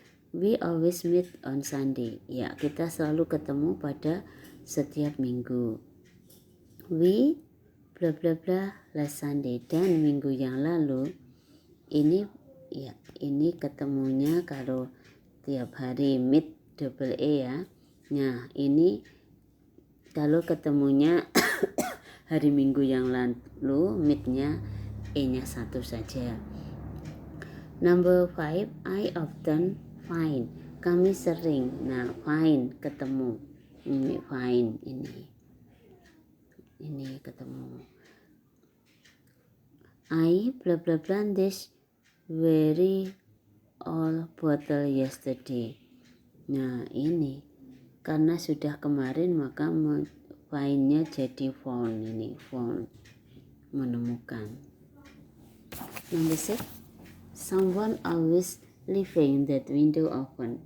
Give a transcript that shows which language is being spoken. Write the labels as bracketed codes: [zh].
[en] We always meet on Sunday. [id] Ya, kita selalu ketemu pada setiap minggu. [en] We bla bla bla last Sunday. [id] Dan minggu yang lalu ini ketemunya kalau tiap hari meet double E ya. Nah, ini kalau ketemunya hari Minggu yang lalu, meet-nya E-nya satu saja. [en] Number 5, I often find. [id] Kami sering. Nah, find ketemu. Ini find ini ketemu. [en] I bla bla bla this very old bottle yesterday. [id] Nah, ini karena sudah kemarin maka find-nya jadi found. Ini found, menemukan. [en] Number 6, someone always leaving that window open.